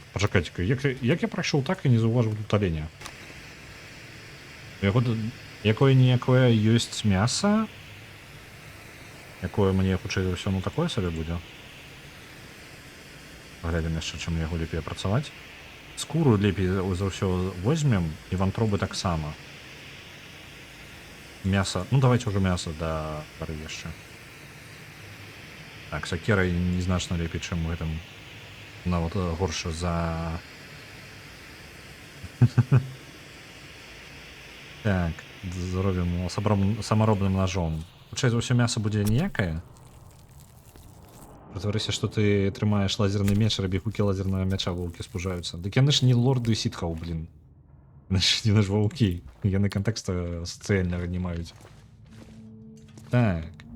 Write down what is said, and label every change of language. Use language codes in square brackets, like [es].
[uk] Почекайте, як я пройшов так і не зауважив тут оленя? [be] Якое-ніякое ёсць мяса, якое мне хутчэй за ўсё, ну такое сабе будзе. Паглядзім яшчэ, чым яго лепей працаваць. Скуру лепей за ўсё возьмем, і вантробы таксама. Мяса, ну [ru] давайте уже мясо [be] да пары яшчэ. Так, сакерай незначна лепей, чым у гэтым нават горша за... Так, зробім самаробным ножом. Хутчэй за ўсё мяса будзе ніякае. Прытварыся, што ты трымаеш лазерны меч, рабі гукі лазернага мяча, ваўкі спужаюцца. Дык яны ж не лорды сітхаў, блін. Яны ж ваўкі. Яны кантэкста сацыяльнага не маюць. Так.